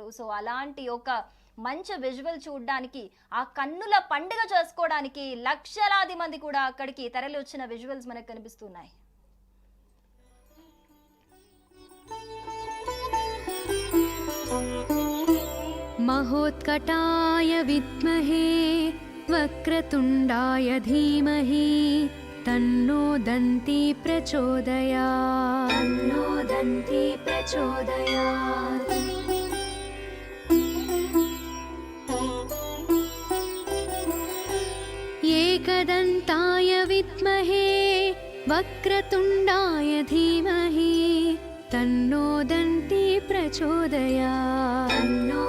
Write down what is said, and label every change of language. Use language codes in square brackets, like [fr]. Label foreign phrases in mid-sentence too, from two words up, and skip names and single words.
[te] సో అలాంటి ఒక మంచి విజువల్ చూడడానికి ఆ కన్నుల పండుగ చేసుకోవడానికి లక్షలాది మంది కూడా అక్కడికి తరలి వచ్చిన విజువల్స్ మనకు కనిపిస్తున్నాయి. [sa] మహోత్కటాయ విద్మహే వక్రతుండాయ ధీమహి తన్నో దంతి ప్రచోదయాత్. एकदन्ताय विद्महे वक्रतुण्डाय धीमहि तन्नो दन्ति प्रचोदयात्.